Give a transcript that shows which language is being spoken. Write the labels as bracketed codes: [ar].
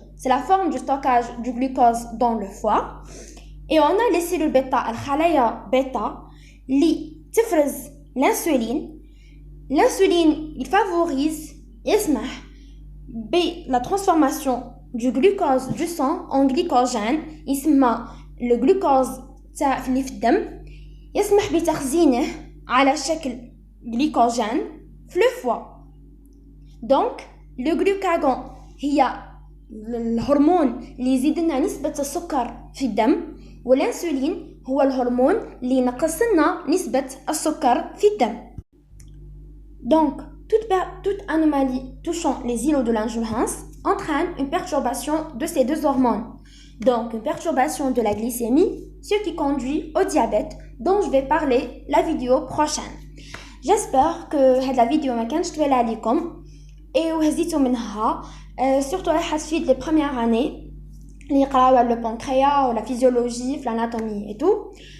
[fr] C'est la forme du stockage du glucose dans le foie. Et on a les cellules bêta, الخلايا bêta, [ar] اللي تفرز [fr] l'insuline. L'insuline, il favorise, [ar] يسمح [fr] la transformation du glucose du sang en glycogène [ar] يسمى [fr] le glucose [ar] تاع اللي في الدم يسمح بتخزينه على شكل [fr] glycogène [ar] في [fr] le foie. [ar] Donc le glucagon هي الهرمون اللي يزيد لنا نسبة السكر في الدم والانسولين هو الهرمون اللي ينقص لنا نسبة السكر في الدم. [fr] Donc toute anomalie touchant les îlots de l'endurance entraîne une perturbation de ces deux hormones. Donc une perturbation de la glycémie, ce qui conduit au diabète dont je vais parler la vidéo prochaine. J'espère que cette vidéo [ar] ما كانش طويلة عليكم وهزيتوا منها [fr] surtout [ar] راح تفيد [fr] les premières années [ar] اللي يقراو على [fr] le pancréas ou la physiologie, l'anatomie et tout.